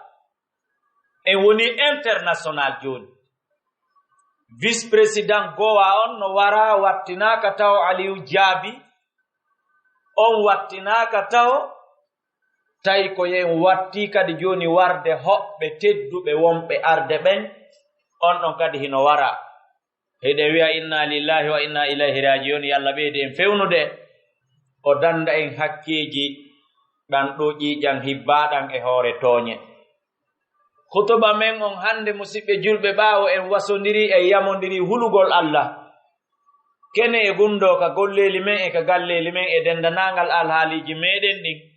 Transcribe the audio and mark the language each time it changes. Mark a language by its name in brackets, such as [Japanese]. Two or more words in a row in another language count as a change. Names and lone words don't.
[Fula] En woni international joni. [French] Vice président [Fula] gowa on no wara wattinaka taw Aliou Diaby, on wattinaka taw tawi ko yen watti kadi joni warde hoɓɓe tedduɓe wonɓe arde ɓen, on ɗon kadi hino wara. Heɗe wiya [Arabic] إنا لله وإنا إليه راجعون. [Fula] Yalla ɓeyde en fewnude o danda en hakkeji ɗan ɗo ƴiƴan hibbaɗan e hoore tooñe. Khutba men on hande musidɓe julɓe, ɓaawo en wasodiri e yamodiri hulugol Allah, kene e gundo ka golleli men e ka galleli men e dendanangal alhaaliji meɗen ɗin.